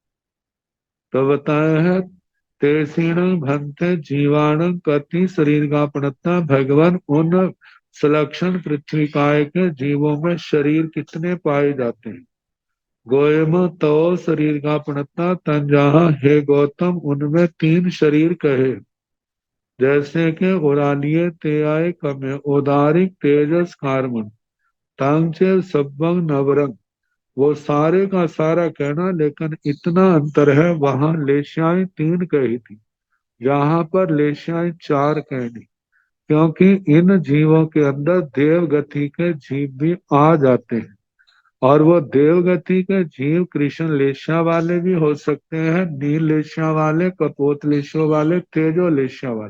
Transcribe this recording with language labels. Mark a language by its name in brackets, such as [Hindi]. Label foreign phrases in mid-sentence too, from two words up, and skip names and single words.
[Hindi] तो बताया है [Prakrit languages] तेसीण भंते जीवाण कति शरीर का पड़ता, [Hindi] भगवान उन सुलक्षण पृथ्वी काय के जीवों में शरीर कितने पाए जाते हैं। [Prakrit languages] गोयम तो शरीर का पड़ता तंजाहा, [Hindi] हे गौतम उनमें 3 शरीर कहे। जैसे कि [Prakrit languages] उड़ालिये ते आए कमे उदारिक तेजस कार्मन तांचे सब्बंग नवरंग, [Hindi] वो सारे का सारा कहना, लेकिन इतना अंतर है, वहां लेशियाएं 3 कही थी, यहाँ पर लेशियाएं 4 कहनी। क्योंकि इन जीवों के अंदर देव गति के जीव भी आ जाते हैं, और वो देवगति के जीव कृष्ण लेशिया वाले भी हो सकते हैं, नील लेशिया वाले, कपोत लेशिया वाले, तेजो लेशिया वाले।